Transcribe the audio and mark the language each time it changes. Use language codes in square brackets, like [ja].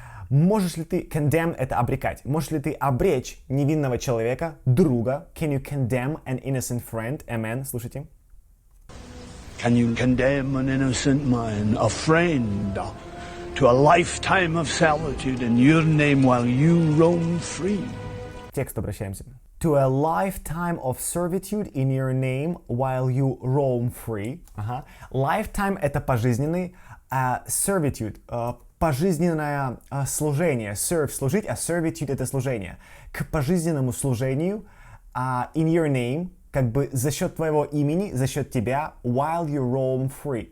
[ru] Можешь ли ты, condemn — это обрекать. Можешь ли ты обречь невинного человека, друга? [en] Can you condemn an innocent friend, a man? [ru] Слушайте. [en] Can you condemn an innocent man, a friend, to a lifetime of solitude in your name while you roam free? [ru] К тексту обращаемся. [en] To a lifetime of servitude in your name while you roam free. [ru] Ага. Lifetime — это пожизненный, servitude — пожизненное служение. Serve — служить, а servitude — это служение. К пожизненному служению [en] in your name, [ru] как бы за счет твоего имени, за счет тебя, [en] while you roam free.